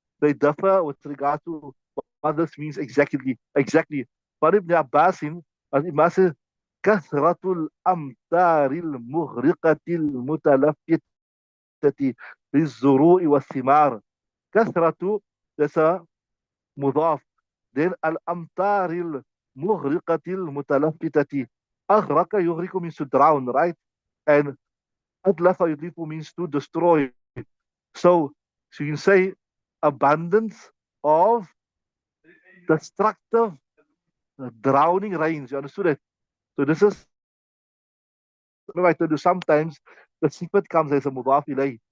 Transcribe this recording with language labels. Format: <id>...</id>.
<en>They differ with regard to what this means exactly. Exactly. But Ibn Abbas, as Imam says,</en> <ar>كثرة الأمطار المغرقة المتلفتة للزروع والثمار.</ar> <en>كثرة, that's a مضاف. Then</en> <ar>الأمطار المغرقة المتلفتة.</ar> <en>أغرق يغرق means to drown, right? And أتلف يتلف means to destroy. So you can say abundance of destructive, drowning rains. You understood it? So this is, remember I told you sometimes the sifat comes as a mudaf ilay.</en>